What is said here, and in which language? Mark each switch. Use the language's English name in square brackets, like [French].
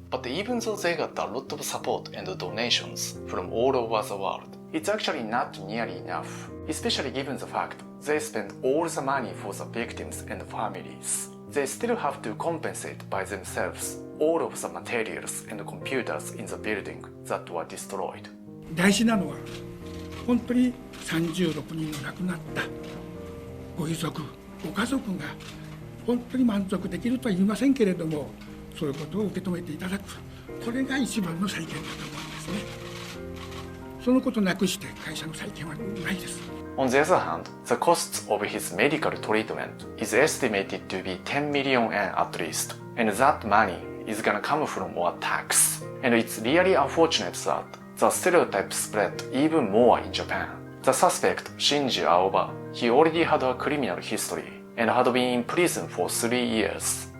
[English] But even though they got a lot of support and donations from all over the world, it's actually not nearly enough, especially given the fact they spent all the money for the victims and families. They still have to compensate by themselves all of the materials and computers in the building that were destroyed. [Japanese] 大事なのは本当に36人の亡くなったご遺族、ご家族が本当に満足できるとは言いませんけれども、そういうことを受け止めていただく、これが一番の再建だと思うんですね。そのことなくして会社の再建はないです。 [English] On the other hand, the costs of his medical treatment is estimated to be 10 million yen at least, and that money is gonna come from more tax. And it's really unfortunate that the stereotype spread even more in Japan. The suspect, Shinji Aoba, he already had a criminal history and had been in prison for 3 years.